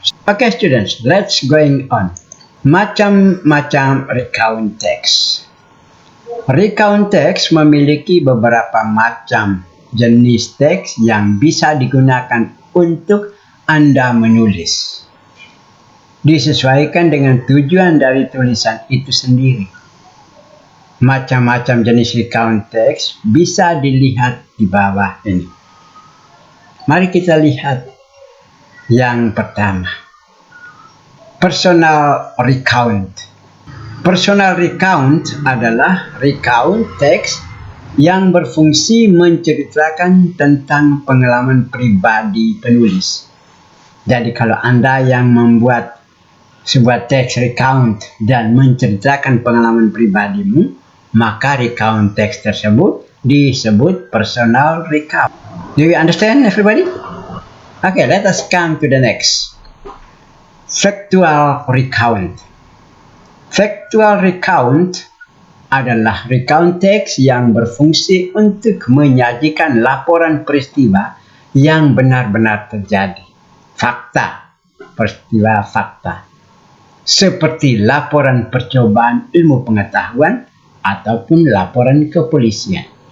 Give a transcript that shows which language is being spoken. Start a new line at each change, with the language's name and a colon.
English: Okay, students, let's going on.
Indonesian: Macam-macam recount text. Recount text memiliki beberapa macam jenis teks yang bisa digunakan untuk Anda menulis. Disesuaikan dengan tujuan dari tulisan itu sendiri. Macam-macam jenis recount text bisa dilihat di bawah ini. Mari kita lihat yang pertama. Personal recount. Personal recount adalah recount text yang berfungsi menceritakan tentang pengalaman pribadi penulis. Jadi kalau Anda yang membuat sebuah teks recount dan menceritakan pengalaman pribadimu, maka recount teks tersebut disebut personal recount.
English: Do you understand, everybody? Okay, let us come to the next. Factual recount.
Indonesian: Factual recount adalah recount teks yang berfungsi untuk menyajikan laporan peristiwa yang benar-benar terjadi. Fakta, peristiwa fakta. Seperti laporan percobaan ilmu pengetahuan ataupun laporan kepolisian.